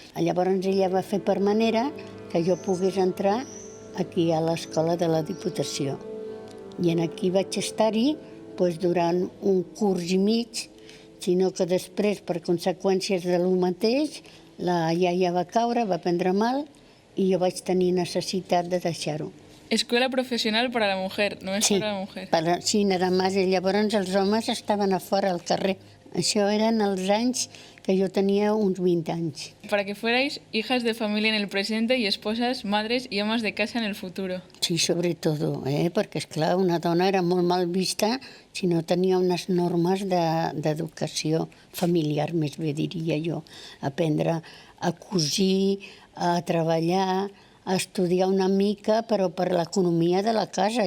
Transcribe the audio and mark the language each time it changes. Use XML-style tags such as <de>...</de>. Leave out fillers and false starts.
<ca>Llavors ella va fer per manera que jo pogués entrar aquí a l'escola de la Diputació. I aquí vaig estar-hi durant un curs i mig, sinó que després, per conseqüències de lo mateix, la iaia va caure, va prendre mal, i jo vaig tenir necessitat de deixar-ho.</ca> <es>Escuela profesional para la mujer, no es para la mujer. Sí, nada más.</es> <ca>I llavors els homes estaven a fora al carrer. Això eren els anys que jo tenia uns 20 anys.</ca> <es>Para que fuerais hijas de familia en el presente y esposas, madres y amas de casa en el futuro.</es> <ca>Sí, sobretot, perquè, esclar, una dona era molt mal vista si no tenia unes normes d'educació familiar, més bé diria jo. Aprendre a cosir, a treballar, a estudiar una mica, però per l'economia de la casa.</ca>